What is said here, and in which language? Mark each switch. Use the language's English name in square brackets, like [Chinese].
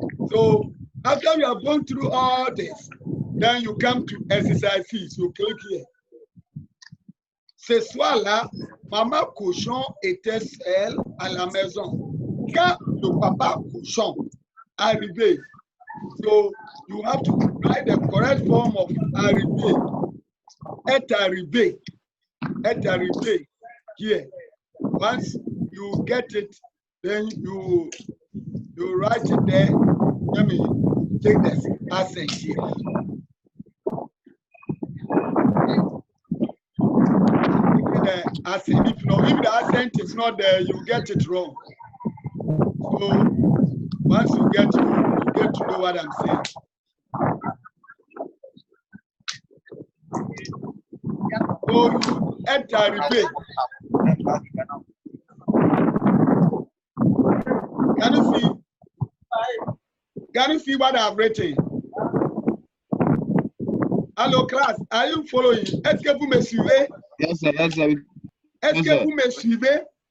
[English] So, after you have gone through all this, then you come to exercise 6. You click here. [French] Ce soir-là, maman cochon était seule à la maison. Quand le papa cochon arrivé, [English] so you have to write the correct form of arrivé. Est arrivé here. Once you get it, then you write it there. Let me take the accent here. The accent. If the accent is not there, you get it wrong. So once you get to know what I'm saying. So you est arrivé. Can you see what I've written? Hello class, are you following? [French] Est-ce que vous me suivez? [English] Yes, sir. Yes, sir. [French] Est-ce que vous me suivez?